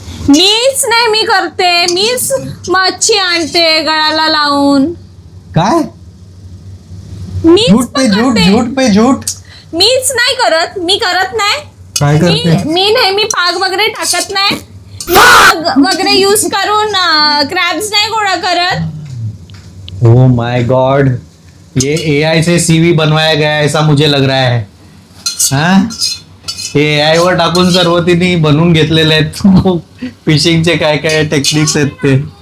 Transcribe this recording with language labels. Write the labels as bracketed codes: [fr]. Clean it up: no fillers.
[mr] मीच नाही, मी करते. मीच मच्छी आणते गळाला लावून. काय मीच [hi] झूठ पे झूठ, झूठ पे झूठ. [mr] मीच नाही करत, मी करत नाही. काय करते? मी नेहमी पाग वगैरे टाकत नाही. पाग वगैरे यूज करून क्रॅब्स नाही गोळा करत. [en] oh my God, [hi] ये एआई से सीवी बनवाया गया है ऐसा मुझे लग रहा है. [mr] हाँ, एआई वर टाकून सर्व तिने बनवून घेतलेले आहेत. फिशिंगचे काय काय टेक्निक्स आहेत ते.